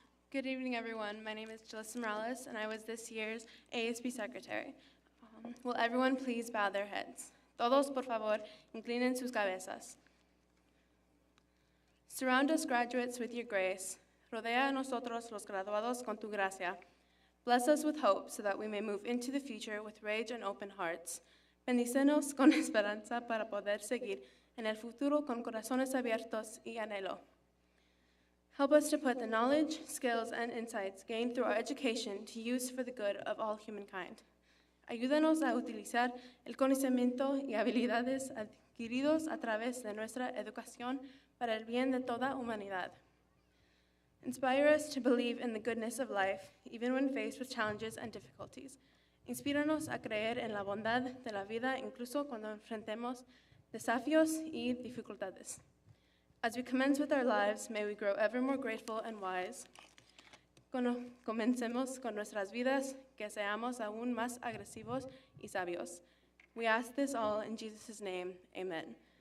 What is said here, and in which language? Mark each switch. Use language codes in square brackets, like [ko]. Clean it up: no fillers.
[en] Good evening, everyone. My name is Jalissa Morales, and I was this year's ASB Secretary. Will everyone please bow their heads? [es] Todos, por favor, inclinen sus cabezas. [en] Surround us, graduates, with your grace. [es] Rodea a nosotros, los graduados, con tu gracia. [en] Bless us with hope so that we may move into the future with rage and open hearts. [es] Bendícenos con esperanza para poder seguir en el futuro con corazones abiertos y anhelo. [en] Help us to put the knowledge, skills, and insights gained through our education to use for the good of all humankind. [es] Ayúdanos a utilizar el conocimiento y habilidades adquiridos a través de nuestra educación para el bien de toda humanidad. [en] Inspire us to believe in the goodness of life, even when faced with challenges and difficulties. [es] Inspíranos a creer en la bondad de la vida, incluso cuando enfrentemos desafíos y dificultades. [en] As we commence with our lives, may we grow ever more grateful and wise. [es] Comencemos con nuestras vidas, que seamos aún más agresivos y sabios. [en] We ask this all in Jesus' name, amen.